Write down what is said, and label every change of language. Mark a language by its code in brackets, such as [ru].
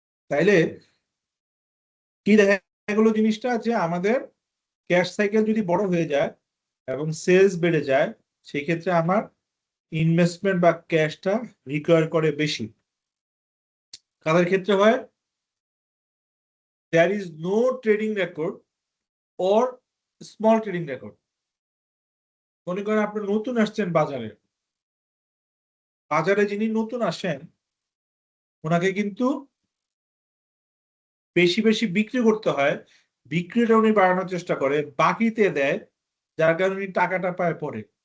[bn] তাইলে কি দেখা গেল জিনিসটা, যে আমাদের ক্যাশ সাইকেল যদি বড় হয়ে যায় এবং সেলস বেড়ে যায়, সেই ক্ষেত্রে আমার ইনভেস্টমেন্ট বা ক্যাশটা রিকোয়ার করে বেশি। কাদের ক্ষেত্রে হয়? [en] there is no trading record or small trading record. [bn] মনে করেন আপনি নতুন আসছেন বাজারে, বাজারে যিনি নতুন আসেন ওনাকে কিন্তু বেশি বেশি বিক্রি করতে হয়, বিক্রিটা উনি বাড়ানোর চেষ্টা করে, বাকিতে দেয়, যার কারণে উনি টাকাটা পায় পরে।